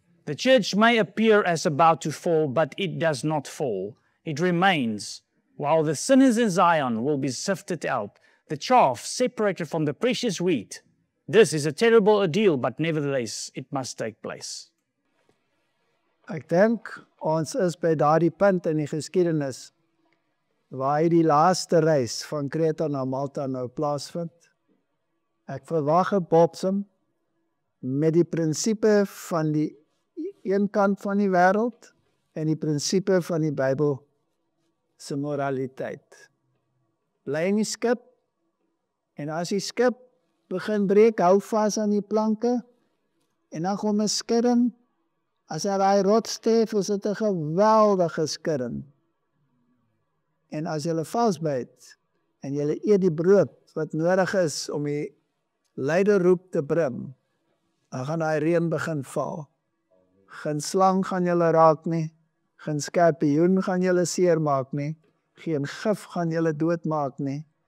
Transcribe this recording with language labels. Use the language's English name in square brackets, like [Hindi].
[English] The church may appear as about to fall, but it does not fall. It remains, while the sinners in Zion will be sifted out, the chaff separated from the precious wheat. This is a terrible ordeal, but nevertheless, it must take place. [Afrikaans] Ek dink ons is by daardie punt in die geskiedenis waar die laaste reis van Kreta na Malta nou plaasvind. Ek verwag 'n botsing met die prinsipe van die een kant van die wêreld en die prinsipe van die Bybel se moraliteit. Bly in die skip en as die skip begin breek, hou vas aan die planke en dan kom 'n skurm. As daai rotsteef is dit 'n geweldige skurm. En as jy vasbyt en jy eet die brood wat nodig is om die leiderroep te bring, dan gaan daai reën begin val. Geen slang gaan julle raak nie, geen skorpioen gaan julle seermaak nie, geen gif gaan julle doodmaak nie.